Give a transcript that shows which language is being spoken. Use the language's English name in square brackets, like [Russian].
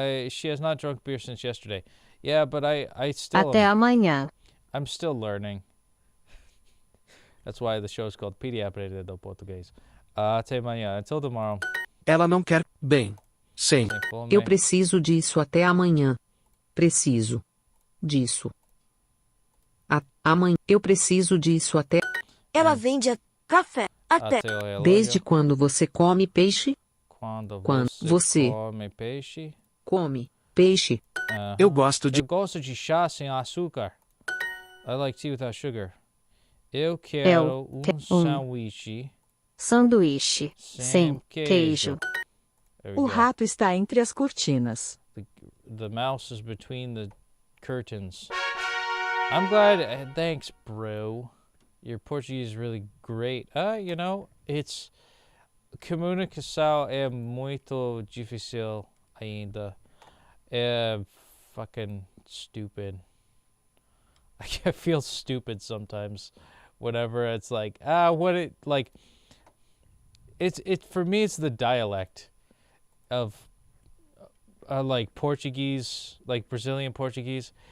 [English] She has not drunk beer since yesterday. Yeah, but I still [Portuguese] Até amanhã. [English] I'm still learning. That's why the show is called Petey, Aprendendo Português. [Portuguese] Até amanhã. [English] Until tomorrow. [Portuguese] Ela não quer. Bem. Sem. Sem fome. Eu preciso disso até amanhã. Preciso disso. Amanhã. Eu preciso disso até. Ela vende café até Até o relógio. Desde quando você come peixe? Quando Quando você você- come peixe. Come peixe. Aham. Eu gosto de. Eu gosto de chá sem açúcar. [English] I like tea without sugar. [Portuguese] Eu quero sanduíche Sanduíche. sem Sem queijo. [English] There we [Portuguese] O [English] go. [Portuguese] rato está entre as cortinas. [English] The mouse is between the curtains. I'm glad. Thanks, bro. Your Portuguese is really great. You know, it's [Portuguese] comunicação é muito difícil ainda. [English] É fucking stupid. I feel stupid sometimes whenever it's like, what it like. It for me. It's the dialect of like Portuguese, like Brazilian Portuguese.